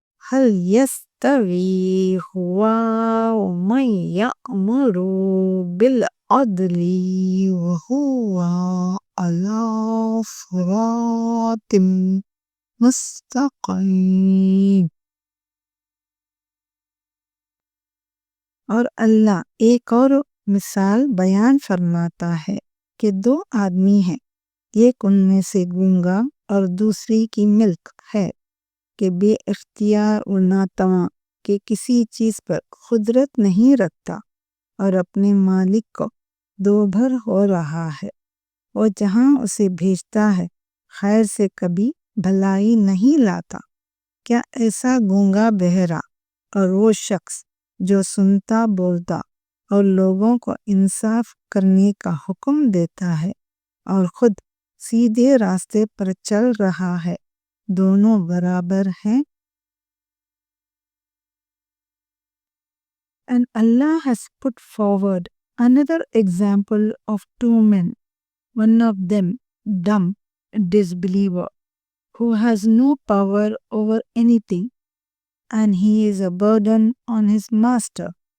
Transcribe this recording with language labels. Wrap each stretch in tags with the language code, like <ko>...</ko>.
<ar>هل يستوي هو ومن يأمر بالعدل وهو على صراط मुस्तक़ीम।</ar> <hi>और अल्लाह एक और मिसाल बयान फरमाता है कि दो आदमी हैं, एक उनमें से गूंगा और दूसरी की मिल्क है कि बेइख्तियार और नातवा के किसी चीज पर कुदरत नहीं रखता और अपने मालिक को दोभर हो रहा है और जहां उसे भेजता है खैर से कभी भलाई नहीं लाता। क्या ऐसा गूंगा बहरा और वो शख्स जो सुनता बोलता और लोगों को इंसाफ करने का हुक्म देता है और खुद सीधे रास्ते पर चल रहा है, दोनों बराबर हैं?</hi> <en>And Allah has put forward another example of two men, one of them dumb disbeliever who has no power over anything, and he is a burden on his master.</en>